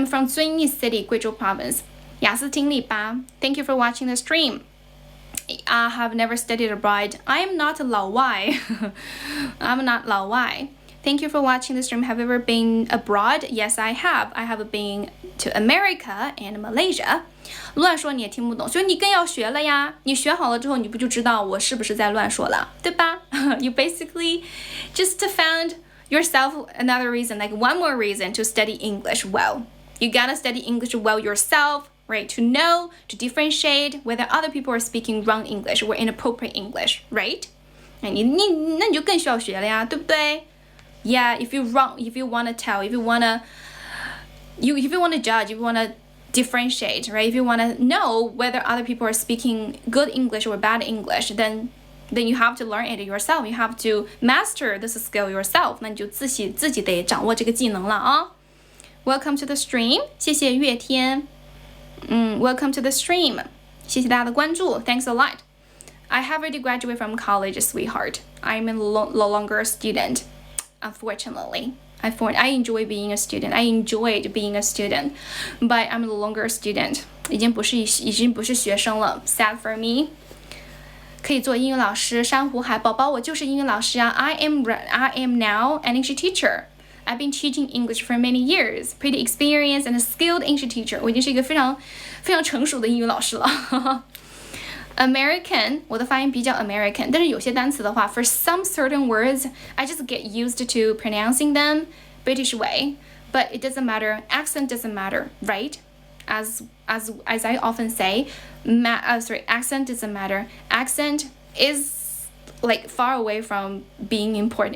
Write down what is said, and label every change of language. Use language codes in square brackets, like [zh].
[en] I'm from Zunyi City, 贵州 province. [zh] 雅思听力8 [en] Thank you for watching the stream. I have never studied abroad. I am not 老外 I'm not 老外 Thank you for watching the stream. Have you ever been abroad? Yes, I have. I have been to America and Malaysia. [zh] 乱说你也听不懂，所以你更要学了呀。你学好了之后，你不就知道我是不是在乱说了，对吧？ [en] You basically just found yourself another reason, like one more reason to study English well. You gotta study English well yourself.Right, to know, to differentiate whether other people are speaking wrong English or inappropriate English, right? [zh] 那你就更需要学了呀，对不对 [en] ？Yeah, if you wanna tell, if you wanna judge, if you wanna differentiate, right? If you wanna know whether other people are speaking good English or bad English, then you have to learn it yourself. You have to master this skill yourself. [zh] 那你就自己得掌握这个技能了啊。 [en] Welcome to the stream. [zh] 谢谢月天。 [en] Welcome to the stream. [zh] 谢谢大家的关注 [en] Thanks a lot. I have already graduated from college, sweetheart. I'm no longer a student, unfortunately. I enjoy being a student. I enjoyed being a student, but I'm no longer a student. [zh] 已经不是学生了 [en] Sad for me. [zh] 可以做英语老师珊瑚海宝宝我就是英语老师啊 [en] I am now an English teacher.I've been teaching English for many years. Pretty experienced and a skilled English teacher. [zh] 我已经是一个非常成熟的英语老师了。 American, 我的发音比较 American. 但是有些单词的话 [en] for some certain words, I just get used to pronouncing them British way. But it doesn't matter. Accent doesn't matter, right? As I often say, accent doesn't matter. Accent is far away from being important.